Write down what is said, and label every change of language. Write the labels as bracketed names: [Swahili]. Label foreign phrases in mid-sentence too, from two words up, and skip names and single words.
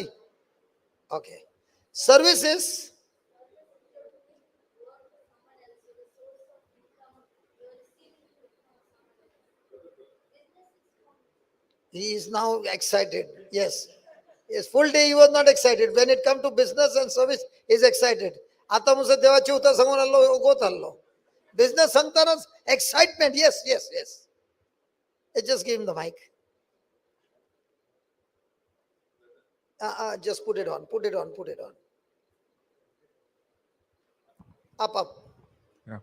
[English] Okay. Services. He is now excited. Yes. Yes. Full day he was not excited. When it comes to business and service, he is excited. आता मुझसे देवाची उतर समोर आलो गोत आलो. Business सांगतानाच excitement. Yes, yes, yes. I just give him the mic. Just put it on. Put it on. Put it on. Up, up. Yeah.